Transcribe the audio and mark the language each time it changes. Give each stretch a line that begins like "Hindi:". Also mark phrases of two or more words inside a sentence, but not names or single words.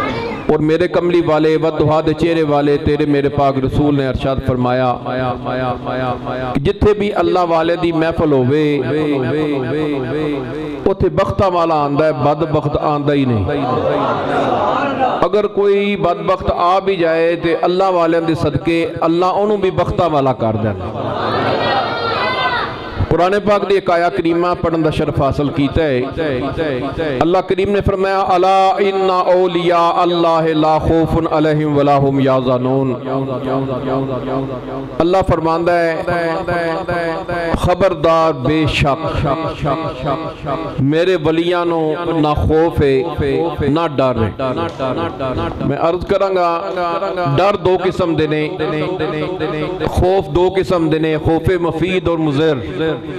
Punjabi: اور میرے کملی والے والضحیٰ دے چہرے والے تیرے میرے پاک رسول نے ارشاد فرمایا کہ جتھے بھی اللہ والے دی محفل ہووے اتھے بختا والا آندا ہے، بدبخت آندا ہی نہیں. اگر کوئی بدبخت آ بھی جائے تو اللہ والے دے صدقے اللہ انہوں نے بھی بختا والا کر دینا. قرآن پاک دی ایک آیت کریمہ پڑھن دا شرف حاصل کیتا ہے. اللہ کریم نے فرمایا
Arabic: ألا إن أولياء الله لا خوف عليهم ولا هم يحزنون.
Punjabi: اللہ فرماندا ہے خبردار بے شک میرے ولیاں نوں نہ خوف ہے نہ ڈر ہے. میں عرض کراں گا ڈر دو قسم دے نے، خوف دو قسم دے نے، خوف مفید اور مضر.